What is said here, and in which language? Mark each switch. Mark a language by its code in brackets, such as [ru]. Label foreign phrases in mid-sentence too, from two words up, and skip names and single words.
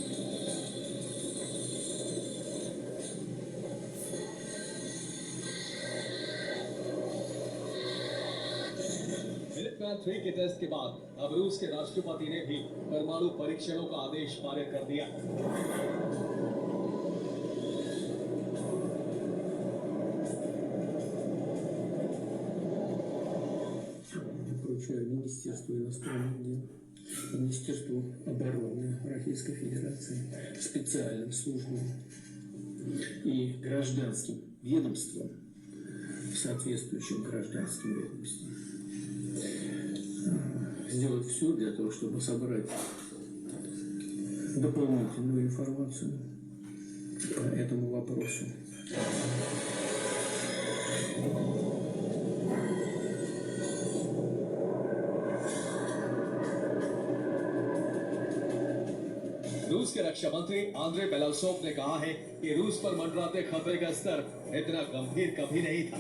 [hi] मिलिट्मैन 3 के टेस्ट के बाद अब रूस के राष्ट्रपति ने भी परमाणु परीक्षणों का आदेश पारित कर दिया। [ru] Министерству иностранных дел, Министерству обороны Российской Федерации, специальным службам и гражданским ведомствам, соответствующим гражданским ведомствам, сделать все для того, чтобы собрать дополнительную информацию по этому вопросу. [hi] रूस के रक्षा मंत्री आंद्रे बेलासोव ने कहा है कि रूस पर मंडराते खतरे का स्तर इतना गंभीर कभी नहीं था।